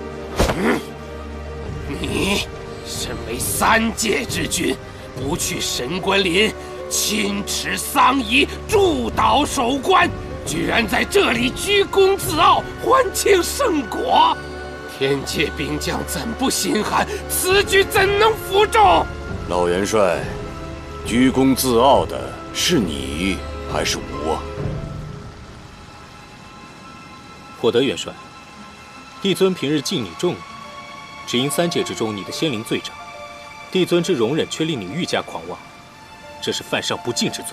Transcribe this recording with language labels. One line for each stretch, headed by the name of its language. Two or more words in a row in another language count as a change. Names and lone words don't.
Chinese: 你身為3界之君，不去神官林親持喪儀，祝禱守關，居然在這裡居功自傲，還慶聖果。天界兵將怎不心寒？此舉怎能服眾？老元帥，居功自傲的是你還是我？火德元帥，帝尊平日敬你重， 只因3界之中你的仙灵最长，帝尊之容忍却令你愈加狂妄，這是犯上不敬之罪。